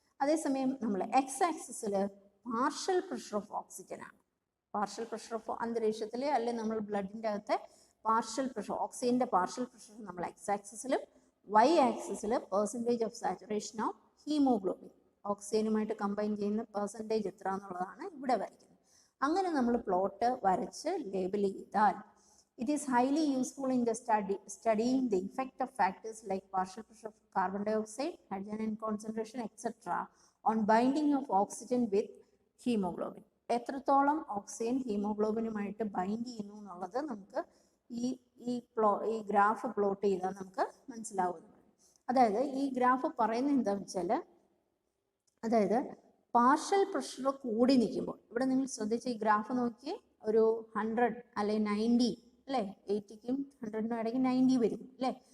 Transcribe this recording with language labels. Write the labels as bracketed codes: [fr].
[ml] അതേസമയം നമ്മൾ x ആക്സിസിൽ പാർഷ്യൽ പ്രഷർ ഓഫ് ഓക്സിജൻ ആണ്. പാർഷ്യൽ പ്രഷർ ഓഫ് അന്തരീക്ഷത്തിൽ അല്ലെങ്കിൽ നമ്മൾ ബ്ലഡിൻ്റെ അകത്തെ പാർഷ്യൽ പ്രഷർ, ഓക്സിജൻ്റെ പാർഷ്യൽ പ്രഷർ നമ്മൾ എക്സ് ആക്സിസിലും y ആക്സിസിൽ percentage of saturation of haemoglobin, ഓക്സിജനുമായിട്ട് combine ചെയ്യുന്ന പെർസെൻറ്റേജ് എത്ര എന്നുള്ളതാണ് ഇവിടെ വരയ്ക്കുന്നത്. അങ്ങനെ നമ്മൾ പ്ലോട്ട് വരച്ച് ലേബിൾ ചെയ്താൽ [en] it is highly useful in the studying the effect of factors like partial pressure of carbon dioxide, hydrogen ion concentration, etc. on binding of oxygen with hemoglobin. [ml] എത്രത്തോളം ഓക്സിജൻ ഹീമോഗ്ലോബിനുമായിട്ട് ബൈൻഡ് ചെയ്യുന്നു എന്നുള്ളത് നമുക്ക് ഈ graph plot ചെയ്താൽ നമുക്ക് മനസ്സിലാവുന്നതാണ്. അതായത് ഈ graph പറയുന്നത് എന്താണെന്ന് വെച്ചാൽ, അതായത് പാർഷ്യൽ പ്രഷർ കൂടി നിൽക്കുമ്പോൾ, ഇവിടെ നിങ്ങൾ ശ്രദ്ധിച്ച് ഈ ഗ്രാഫ് നോക്കി, ഒരു 100 അല്ലെങ്കിൽ 90 അല്ലേ, 80ക്കും 100നും ഇടയ്ക്ക് 90 വരും അല്ലേ.